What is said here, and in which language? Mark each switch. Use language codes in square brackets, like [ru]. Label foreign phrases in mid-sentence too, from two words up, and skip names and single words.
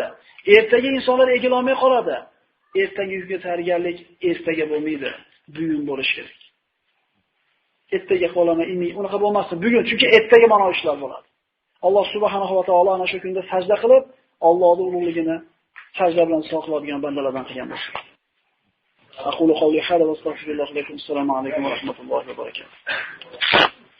[uz] Ertaga insonlar egila olmay qoladi. Ertaga yuzga tayyorgarlik ertaga bo'lmaydi, bugun bo'lish kerak. Ertaga qolaman, unaqa bo'lmasdi. Bugun, chunki ertaga mana ishlar bo'ladi. Alloh [ar] سبحانه وتعالى [uz] ana shu kunda sajda qilib, Allohning ulug'ligini sajda bilan soqiladigan bandalardan qilgan bo'lsin. [ar] أقول قولي هذا وأستغفر الله لكم. السلام عليكم ورحمة الله وبركاته.